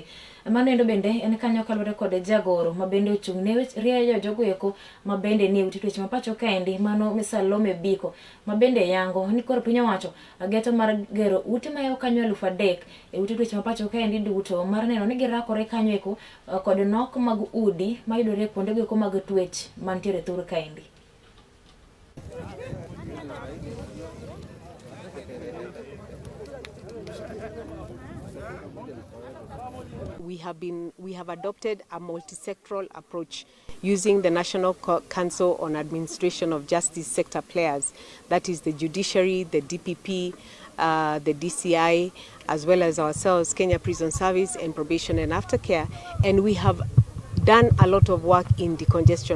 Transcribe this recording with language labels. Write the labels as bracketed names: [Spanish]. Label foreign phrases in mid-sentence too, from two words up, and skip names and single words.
[Luo (Kenya and Tanzania)] Mano endo bende en kanyo kaluwore kod jagoro mabende ochung' ne rieyo jogo eko mabende ni ute twech ma pacho kaendi, mano Salome Biko mabende yango ni koro piny owacho geto mar gero ute mayo kanyo 3,000 e ute twech ma pacho kaendi duto, mar neno ni girakore kanyo eko kod nok mag udi mayudore kuonde eko mag twech mantiere thur kaendi. [English] We have adopted a multi-sectoral approach using the National Council on Administration of Justice sector players, that is the judiciary, the DPP, the DCI, as well as ourselves, Kenya Prison Service and Probation and Aftercare, and we have done a lot of work in decongestion.